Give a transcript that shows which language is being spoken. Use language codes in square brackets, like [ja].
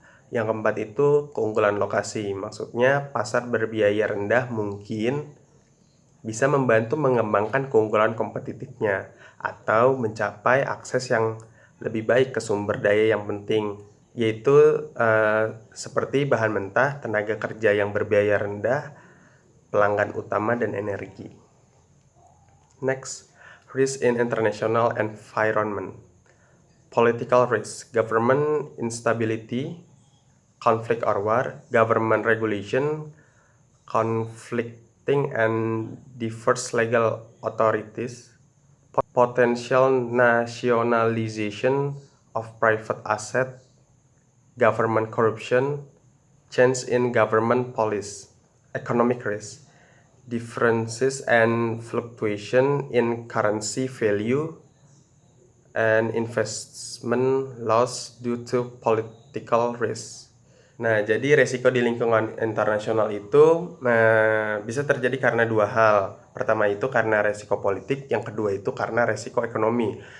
[id] Yang keempat itu keunggulan lokasi, maksudnya pasar berbiaya rendah mungkin bisa membantu mengembangkan keunggulan kompetitifnya atau mencapai akses yang lebih baik ke sumber daya yang penting, yaitu seperti bahan mentah, tenaga kerja yang berbiaya rendah, pelanggan utama, dan energi. [en] Next, risk in international environment. Political risk, government instability, conflict or war, government regulation, conflicting and diverse legal authorities, potential nationalization of private asset, government corruption, change in government policy, economic risk, differences and fluctuation in currency value, and investment loss due to political risk. [id] Nah, jadi resiko di lingkungan internasional itu bisa terjadi karena 2 hal. Pertama itu karena resiko politik, yang kedua itu karena resiko ekonomi.